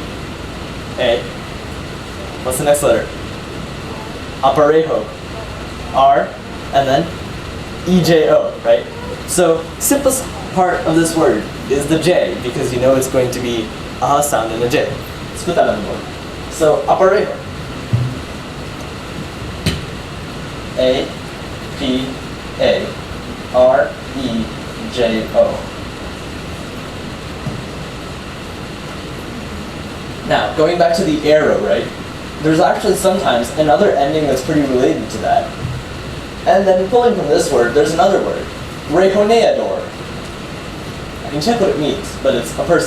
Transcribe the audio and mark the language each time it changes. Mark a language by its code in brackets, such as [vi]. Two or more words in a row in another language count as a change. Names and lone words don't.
[en] A. What's the next letter? Aparejo. R. And then E-J-O, right? So, simplest part of this word is the J, because you know it's going to be a sound in a J. Let's put that on the board. So, aparejo. A. P. A. R. E. J. O. Now, going back to the arrow, right? There's actually sometimes another ending that's pretty related to that. And then pulling from this word, there's another word, rejoneador. I can check what it means, but it's a person.